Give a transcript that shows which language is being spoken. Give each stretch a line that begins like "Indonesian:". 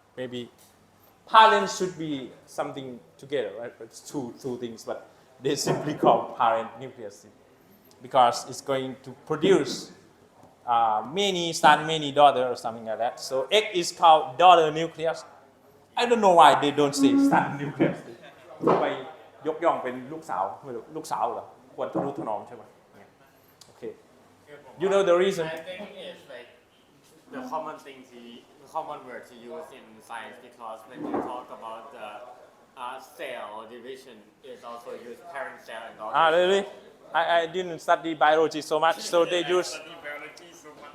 English: Maybe parent should be something together, right? It's two things, but they simply call parent nucleus because it's going to produce many son, many daughter, or something like that. So X is called daughter nucleus. I don't know why they don't say son nucleus.
Thai: ทำไมยกย่องเป็นลูกสาวไม่รู้ลูกสาวเหรอควรทนุถนอมใช่ไหมโอเค
English: you know the reason I think it's like the common thing the common word to use in science because when you talk about the cell division, it's also used parent cell and daughter. really I didn't study biology so much so they use Study biology so much.